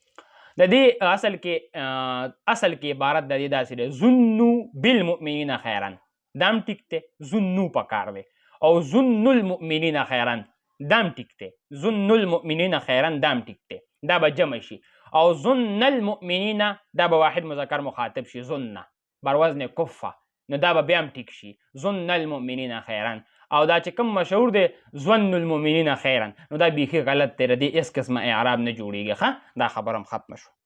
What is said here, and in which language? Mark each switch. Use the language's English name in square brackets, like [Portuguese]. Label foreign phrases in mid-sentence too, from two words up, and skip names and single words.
[Pashto] د دې اصل کې عبارت د دې داسې دی، [Arabic] ظنوا بالمؤمنین خیرا [Pashto] دام ټیک دی، ظنوا پکار دی، او [Arabic] ظن المؤمنین خیرا [Pashto] دام ټیک دی، [Arabic] ظن المؤمنین خیرا [Pashto] دام ټیک دی، دا به جمع شي. او [Arabic] ظن المؤمنین [Pashto] دا به واحد مذکر مخاطب شي، ظن بر وزن کفه، نو دا به بیا هم ټیک شي، [Arabic] ظن المؤمنین خیرا. [Pashto] او دا چې کوم مشهور دی [Arabic] ظن المؤمنین خیرا، [Pashto] نو دا بیخي غلط دی، د دې هېڅ قسمه اعراب نه جوړیږي ښه. دا خبره هم ختمه شو.